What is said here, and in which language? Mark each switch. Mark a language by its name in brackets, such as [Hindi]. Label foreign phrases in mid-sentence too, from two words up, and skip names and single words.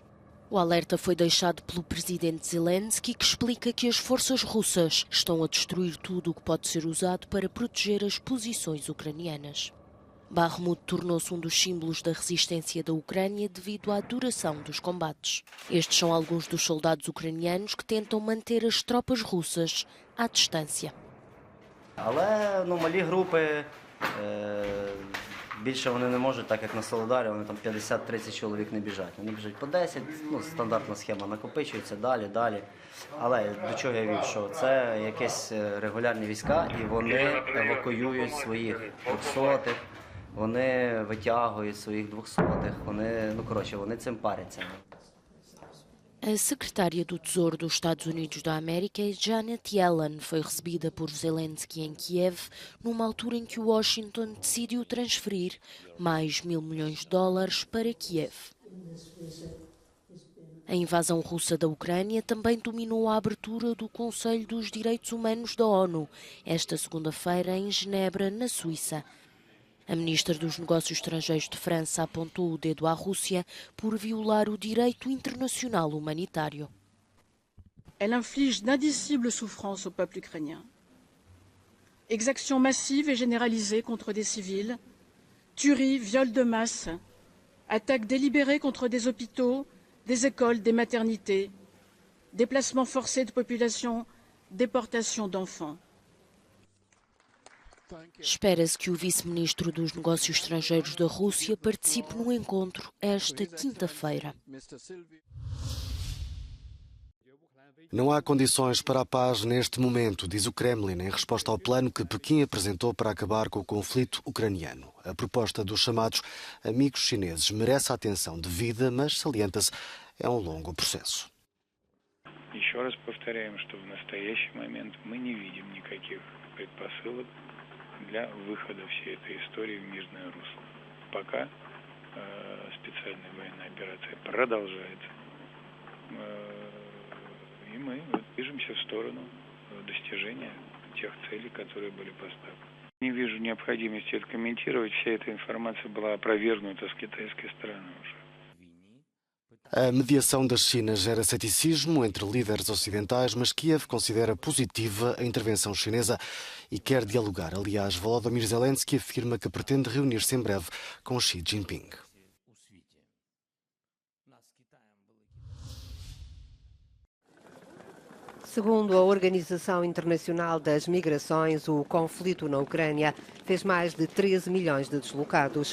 [Portuguese] O alerta foi deixado pelo presidente Zelensky, que explica que as forças russas estão a destruir tudo o que pode ser usado para proteger as posições ucranianas. Bakhmut tornou-se um dos símbolos da resistência da Ucrânia devido à duração dos combates. Estes são alguns dos soldados ucranianos que tentam manter as tropas russas à distância. [Ukrainian] Але малі групи, більше вони не можуть, так як на Солидарі, вони там 50-30 чоловік не біжать. Вони біжать по 10, стандартна схема, накопичується далі. Але до чого я вів, що це якісь регулярні війська, і вони евакуюють своїх 200-х, вони витягують своїх 200-х, вони цим паряться. [Portuguese] A secretária do Tesouro dos Estados Unidos da América, Janet Yellen, foi recebida por Zelensky em Kiev numa altura em que Washington decidiu transferir mais $1.000 milhões para Kiev. A invasão russa da Ucrânia também dominou a abertura do Conselho dos Direitos Humanos da ONU, esta segunda-feira em Genebra, na Suíça. A ministra dos Negócios Estrangeiros de França apontou o dedo à Rússia por violar o direito internacional humanitário. [French] Elle inflige d'indicibles souffrances au peuple ukrainien. Exactions massives et généralisées contre des civils, tueries, viols de masse, attaques délibérées contre des hôpitaux, des écoles, des maternités, déplacements forcés de population, déportation d'enfants. [Portuguese] Espera-se que o vice-ministro dos Negócios Estrangeiros da Rússia participe no encontro esta quinta-feira. Não há condições para a paz neste momento, diz o Kremlin, em resposta ao plano que Pequim apresentou para acabar com o conflito ucraniano. A proposta dos chamados amigos chineses merece a atenção devida, mas, salienta-se, é um longo processo. [Russian] Еще раз повторяем, что в настоящий момент мы не видим никаких предпосылок для выхода всей этой истории в мирное русло. Пока специальная военная операция продолжается, и мы движемся в сторону достижения тех целей, которые были поставлены. Не вижу необходимости это комментировать, вся эта информация была опровергнута с китайской стороны уже. [Portuguese] A mediação da China gera ceticismo entre líderes ocidentais, mas Kiev considera positiva a intervenção chinesa e quer dialogar. Aliás, Volodymyr Zelensky afirma que pretende reunir-se em breve com Xi Jinping. Segundo a Organização Internacional das Migrações, o conflito na Ucrânia fez mais de 13 milhões de deslocados.